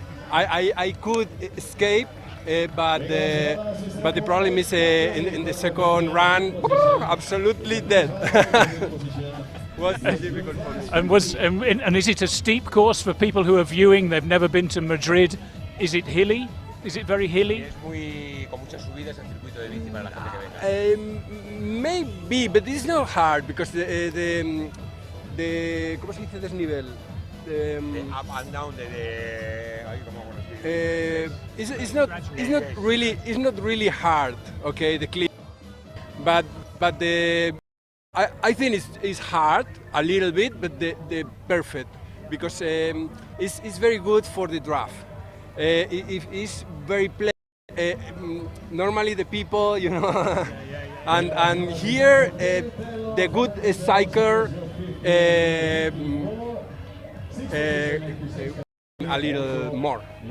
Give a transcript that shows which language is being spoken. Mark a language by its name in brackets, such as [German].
[English] I could escape, but the problem is in the second run, absolutely dead. Was difficult for me. And is it a steep course for people who are viewing? They've never been to Madrid. Is it hilly? Is it very hilly? [Spanish] Es muy con muchas subidas el circuito de bici para la gente que venga. [English] Maybe, but it's not hard because the [Spanish] ¿cómo se dice desnivel? [English] The up and down [Spanish] ay, ¿cómo hago así? [English] It's not really hard. Okay, the clip, but I think it's hard a little bit, but the perfect because it's very good for the draft. It's very plain. Normally the people, you know, and here the good cycle a little more.